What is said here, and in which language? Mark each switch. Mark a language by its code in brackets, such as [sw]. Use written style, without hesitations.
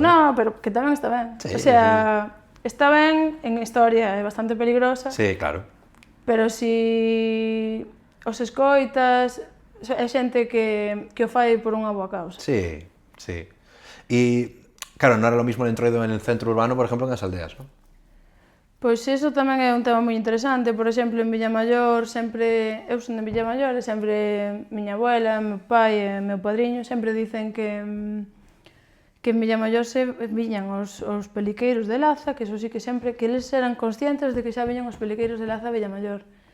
[gl] No, pero que tamén está ben. Sí, o sea, está ben en historia, é bastante peligrosa. Sí, claro. Pero si os escoitas, é xente que o fai por unha boa causa. Sí. [es] Y, claro, no era lo mismo el entroido en el centro urbano, por ejemplo, que en las aldeas, ¿no? [gl] Pois iso tamén é un tema moi interesante. Por exemplo, en Villamaior, eu son de Villamaior, e sempre miña abuela, meu pai e meu padriño sempre dicen que en Villamaior se viñan os peliqueiros de Laza, que eso sí que sempre, que eles eran conscientes de que xa viñan os peliqueiros de Laza a Villamaior.